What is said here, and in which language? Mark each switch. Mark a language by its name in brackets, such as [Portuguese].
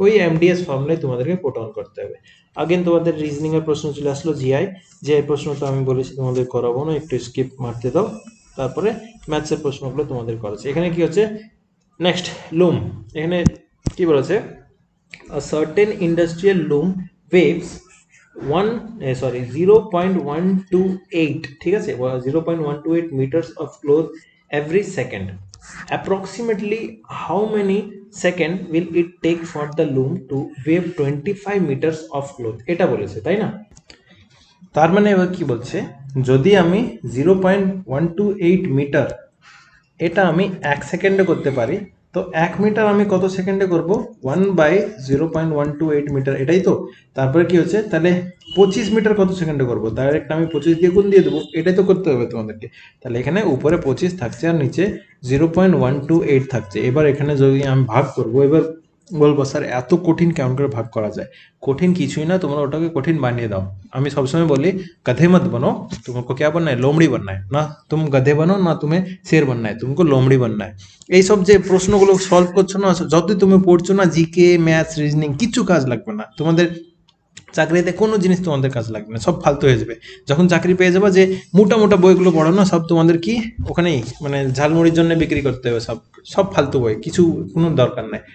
[Bangla] ওই এমডিএস ফর্মুলায় তোমাদেরকে put on করতে হবে। আগেন তোমাদের রিজনিং এর প্রশ্ন চলে আসলো, জিআই প্রশ্ন তো আমি বলেছি তোমাদের করাবো না, একটু স্কিপ মারতে দাও, তারপরে ম্যাথসের প্রশ্নগুলো তোমাদের করাচ্ছে। এখানে কি হচ্ছে নেক্সট, লুম, এখানে কি বলেছে, [English] a certain industrial loom waves 0.128, [Bangla] ঠিক আছে, [English] 0.128 meters of cloth every second. Approximately how many second will it take for the loom to wave 25 meters of cloth, [Bangla] এটা বলেছে তাই না। তার মানে এবার কি বলছে, যদি আমি 0.128 মিটার এটা আমি 1 সেকেন্ডে করতে পারি, তো 1 মিটার আমি কত সেকেন্ডে করব, 1/0.128 মিটার, এটাই তো। তারপরে কি হচ্ছে, তাহলে 25 মিটার কত সেকেন্ডে করব, ডাইরেক্ট আমি 25 দিয়ে গুণ দিয়ে দেবো, এটাই তো করতে হবে তোমাদেরকে। তাহলে এখানে উপরে 25 থাকছে আর নিচে 0.128 থাকছে। এবার এখানে যদি আমি ভাগ করব, এবার বলবো স্যার এত কঠিন কেমন করে ভাগ করা যায়, কঠিন কিছুই না, তোমরা ওটাকে কঠিন বানিয়ে দাও। আমি সবসময় বলি [Hindi] गधे मत बनो, तुमको क्या बनना है लोमड़ी बनना है ना, तुम गधे बनो ना तुम्हें शेर बनना है, तुमको लोमड़ी बनना है। [Bangla] এই সব যে প্রশ্নগুলো সলভ করছো না, যতই তুমি পড়ছো না, জিকে ম্যাথস রিজনিং কিচ্ছু কাজ লাগবে না তোমাদের, চাকরিতে কোনো জিনিস তোমাদের কাজ লাগবে না, সব ফালতু হয়ে যাবে। যখন চাকরি পেয়ে যাবে, যে মোটা মোটা বইগুলো পড়ো না, সব তোমাদের কি ওখানেই মানে ঝালমুড়ির জন্য বিক্রি করতে হবে, সব সব ফালতু বই, কিছু কোনো দরকার নাই।